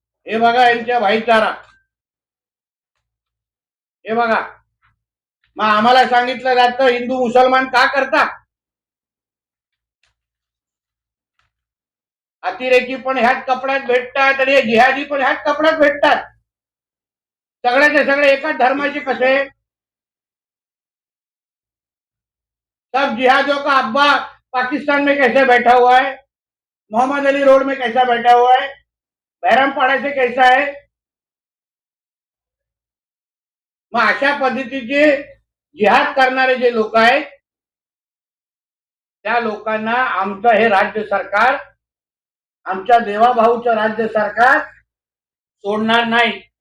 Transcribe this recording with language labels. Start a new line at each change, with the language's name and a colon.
Marathi: हे बघा यांच्या भाईचारा, हे बघा. मग आम्हाला सांगितलं जातं हिंदू मुसलमान का करता? अतिरेकी पण ह्याच कपड्यात भेटतात आणि जिहादी पण ह्याच कपड्यात भेटतात. सगळ्याचे सगळे एकाच धर्माचे कसे?
Hindi: सब जिहादियों का अब्बा पाकिस्तान में कैसे बैठा हुआ है, मोहम्मद अली रोड में कैसा बैठा हुआ है, बहरमपाड़ा से कैसा है?
Marathi: मग अशा पद्धतीचे जिहाद करणारे जे लोक आहेत, त्या लोकांना आमचं हे राज्य सरकार, आमच्या देवाभाऊचं राज्य सरकार सोडणार नाही.